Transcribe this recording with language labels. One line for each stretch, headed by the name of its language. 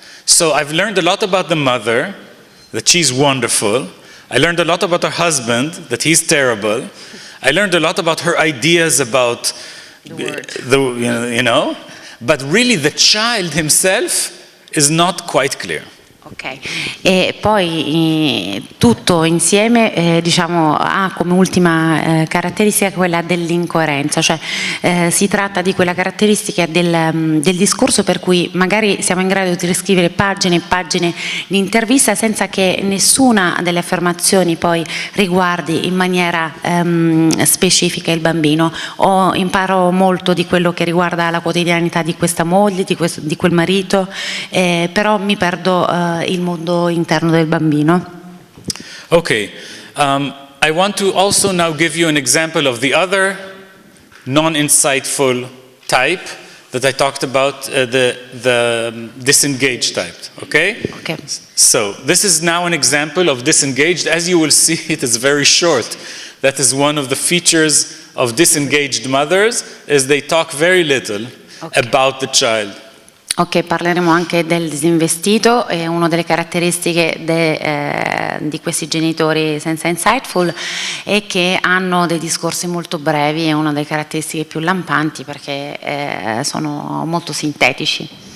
English: So I've learned a lot about the mother, that she's wonderful. I learned a lot about her husband, that he's terrible. I learned a lot about her ideas about but really the child himself is not quite clear.
Italian: Ok, e poi tutto insieme diciamo, ha come ultima caratteristica quella dell'incoerenza, cioè si tratta di quella caratteristica del discorso per cui magari siamo in grado di riscrivere pagine e pagine di intervista senza che nessuna delle affermazioni poi riguardi in maniera specifica il bambino. Imparo molto di quello che riguarda la quotidianità di questa moglie, di quel marito, però mi perdo il mondo interno del bambino.
English: Okay, I want to also now give you an example of the other non-insightful type that I talked about, the disengaged type, okay? Okay. So, this is now an example of disengaged. As you will see, it is very short. That is one of the features of disengaged mothers, is they talk very little about the child.
Italian: Ok, parleremo anche del disinvestito, è una delle caratteristiche di questi genitori senza insightful è che hanno dei discorsi molto brevi, è una delle caratteristiche più lampanti perché sono molto sintetici.